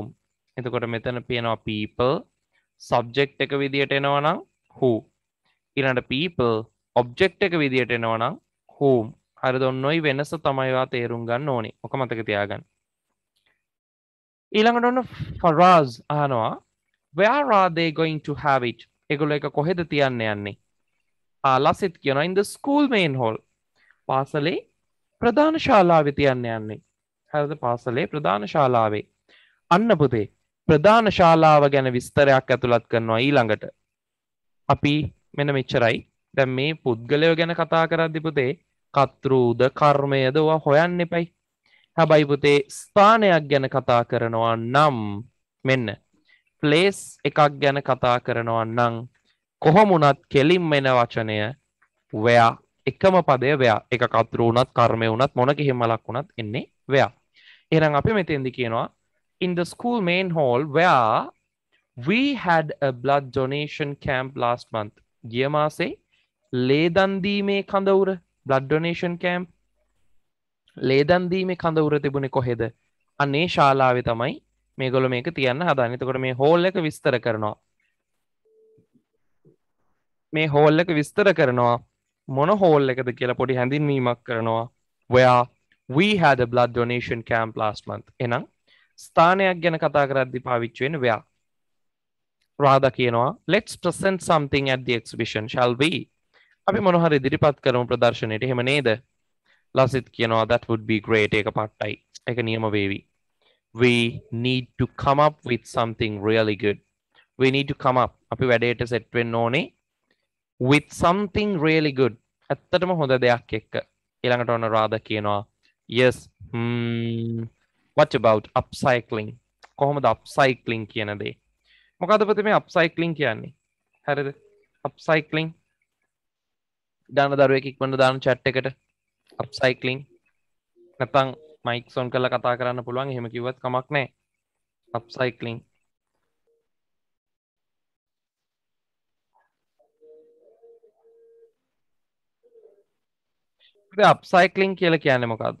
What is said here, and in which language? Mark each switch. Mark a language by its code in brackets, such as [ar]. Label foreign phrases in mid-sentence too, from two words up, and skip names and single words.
[si] එතකොට මෙතන පේනවා [en] people subject [si] එක විදියට එනවා නම් who. ඊළඟට [en] people object [si] එක විදියට එනවා නම් whom. හරිද? ඔන්න ඔය වෙනස තමයි වා තේරුම් ගන්න ඕනේ. ඔක මතක තියාගන්න. ඊළඟට ඔන්න Faraz අහනවා [en] where are they going to have it? [si] ඒගොල්ලෝ එක කොහෙද තියන්න යන්නේ? ලසිත් කියනවා [en] in the school main hall. [si] පාසලේ ප්‍රධාන ශාලාවේ තියන්න යන්නේ. හරිද? පාසලේ ප්‍රධාන ශාලාවේ. අන්න පුතේ ප්‍රධාන ශාලාව ගැන විස්තරයක් ඇතුළත් කරනවා ඊළඟට. අපි මෙන්න මෙච්චරයි. දැන් මේ පුද්ගලයෝ ගැන කතා කරද්දි පුතේ කර්තෘද කර්මයද ඔයා හොයන්න එපයි. හැබැයි පුතේ ස්ථානයක් ගැන කතා කරනවා නම් මෙන්න place එකක් ගැන කතා කරනවා නම් කොහොම වුණත් කෙලින්ම එන වචනය where. එකම පදය where. එක කර්තෘ වුණත් කර්මය වුණත් මොන කිහිමලක් වුණත් එන්නේ where. එහෙනම් අපි මෙතෙන්දි කියනවා [en] in the school main hall where we had a blood donation camp last month. [si] ගිය මාසේ ලේදන් දීමේ කඳවුර [en] blood donation camp [si] ලේදන් දීමේ කඳවුර තිබුණේ කොහෙද? අනේ ශාලාවේ තමයි මේගොල්ලෝ මේක තියන්න හදන්නේ. එතකොට මේ hall එක විස්තර කරනවා. මේ hall එක විස්තර කරනවා මොන hall එකද කියලා පොඩි හැඳින්වීමක් කරනවා. [en] where we had a blood donation camp last month. [si] එහෙනම් ස්ථානයක් ගැන කතා කරද්දී පාවිච්චි වෙන්නේ where. රාදා කියනවා [en] let's present something at the exhibition shall we? [si] අපි මොන හරි ඉදිරිපත් කරමු ප්‍රදර්ශනයේට. එහෙම නේද? ලසිත් කියනවා [en] that would be great. [si] ඒක පට්ටයි. ඒක නියම වේවි. [en] We need to come up with something really good. We need to come up. [si] අපි වැඩේට set වෙන්න ඕනේ [en] with something really good. [si] ඇත්තටම හොඳ දෙයක් එක්ක. ඊළඟට ඔන්න රාදා කියනවා [en] yes what about upcycling? [si] කොහොමද upcycling කියන දේ? මොකද පුතේ මේ upcycling කියන්නේ? හරිද? upcycling දාන දරුවෙක් ඉක්මනට දාන chat එකට upcycling නැත්නම් [en] mic on [si] කරලා කතා කරන්න පුළුවන් එහෙම කිව්වත් කමක් නැහැ [en] upcycling upcycling [si] කියලා කියන්නේ මොකක්ද?